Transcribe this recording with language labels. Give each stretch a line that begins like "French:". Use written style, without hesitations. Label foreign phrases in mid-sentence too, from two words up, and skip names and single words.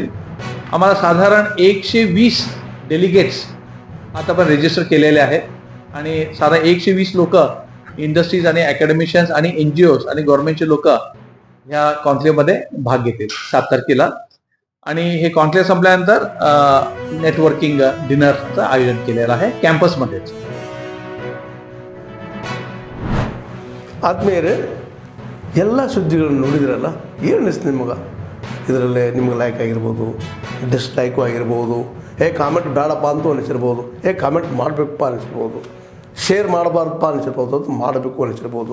Marathi: आम्हाला साधारण 120 डेलिगेट्स आता पण रजिस्टर केलेले आहेत आणि साधारण 120 लोक इंडस्ट्रीज आणि अकॅडमिशियन्स आणि NGOs आणि गव्हर्नमेंटचे लोक ह्या कॉन्क्लेव्हमध्ये भाग घेतील 7 तारखेला. आणि हे कॉन्क्लेव्ह संपल्यानंतर
English: networking dinner
Marathi: आयोजन केलेलं आहे कॅम्पसमध्येच.
Kannada: ಆದ್ಮೇಲೆ ಎಲ್ಲ ಸುದ್ದಿಗಳನ್ನು ನೋಡಿದ್ರಲ್ಲ, ಏನು ಅನಿಸ್ತು ನಿಮಗೆ? ಇದರಲ್ಲೇ ನಿಮ್ಗೆ ಲೈಕ್ ಆಗಿರ್ಬೋದು, ಡಿಸ್ಲೈಕು ಆಗಿರ್ಬೋದು, ಕಾಮೆಂಟ್ ಬೇಡಪ್ಪ ಅಂತೂ ಅನಿಸಿರ್ಬೋದು, ಕಾಮೆಂಟ್ ಮಾಡಬೇಕಪ್ಪ ಅನಿಸಿರ್ಬೋದು, ಶೇರ್ ಮಾಡಬಾರ್ದಪ್ಪ ಅನಿಸಿರ್ಬೋದು, ಅದು ಮಾಡಬೇಕು ಅನಿಸಿರ್ಬೋದು.